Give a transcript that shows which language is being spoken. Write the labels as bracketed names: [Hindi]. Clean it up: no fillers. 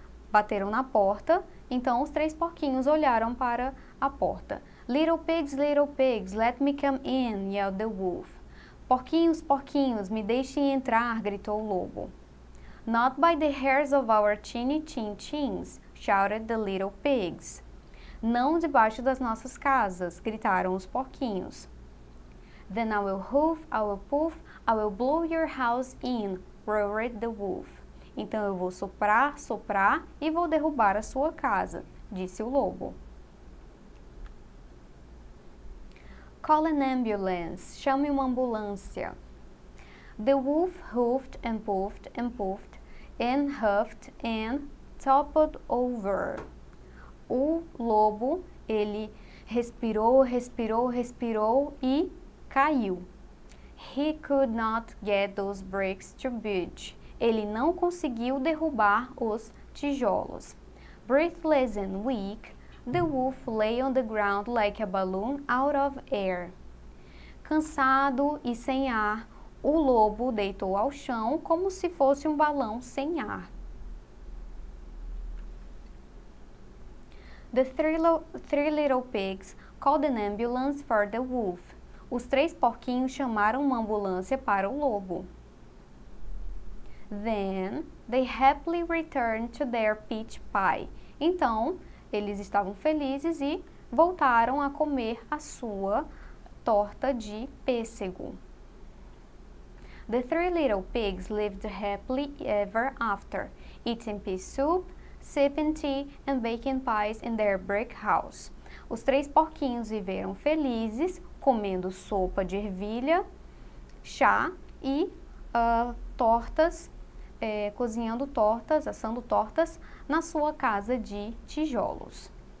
[Portuguese] Bateram na porta, então os três porquinhos olharam para a porta. [English] Little pigs, let me come in, yelled the wolf. [Portuguese] Porquinhos, porquinhos, me deixem entrar, gritou o lobo. [English] Not by the hairs of our chinny chin chins, shouted the little pigs. [Portuguese] Não debaixo das nossas casas, gritaram os porquinhos. [English] Then I will hoof, I will poof, I will blow your house in, roared the wolf. [Portuguese] Então eu vou soprar, soprar e vou derrubar a sua casa, disse o lobo. [English] Call an ambulance, [Portuguese] chame uma ambulância. [English] The wolf hoofed and puffed and puffed and huffed and toppled over. [Portuguese] O lobo, ele respirou, respirou, respirou e caiu. [English] He could not get those bricks to budge. [Portuguese] Ele não conseguiu derrubar os tijolos. [English] Breathless and weak, the wolf lay on the ground like a balloon out of air. [Portuguese] Cansado e sem ar, o lobo deitou ao chão como se fosse um balão sem ar. [English] The three little pigs called an ambulance for the wolf. [Portuguese] Os três porquinhos chamaram uma ambulância para o lobo. [English] Then they happily returned to their peach pie. [Portuguese] Então, eles estavam felizes e voltaram a comer a sua torta de pêssego. [English] The three little pigs lived happily ever after, eating pea soup, sipping tea and baking pies in their brick house. [Portuguese] Os três porquinhos viveram felizes, comendo sopa de ervilha, chá e tortas, cozinhando tortas, assando tortas na sua casa de tijolos.